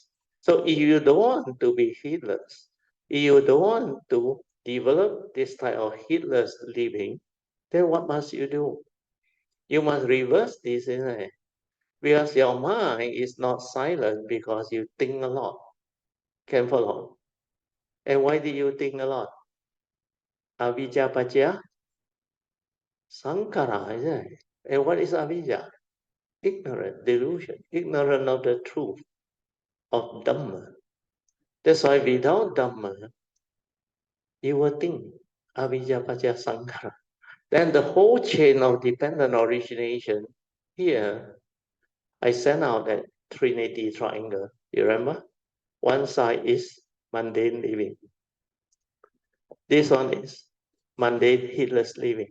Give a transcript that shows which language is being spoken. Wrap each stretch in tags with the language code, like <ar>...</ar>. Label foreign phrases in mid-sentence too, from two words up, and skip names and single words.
<en>So if you don't want to be heedless, if you don't want to develop this type of heedless living, then what must you do? You must reverse this, isn't it? Because your mind is not silent because you think a lot. Can follow? And why do you think a lot?</en> <pi>Avijja pacha Sankara,</pi> <en>isn't it? And what is avijja? Ignorant, delusion, ignorant of the truth of Dhamma. That's why without Dhamma, you will think</en> <pi>avijja pacha sankara.</pi> <en>Then the whole chain of dependent origination here, I sent out that Trinity triangle. You remember? One side is mundane living. This one is mundane, heedless living.</en>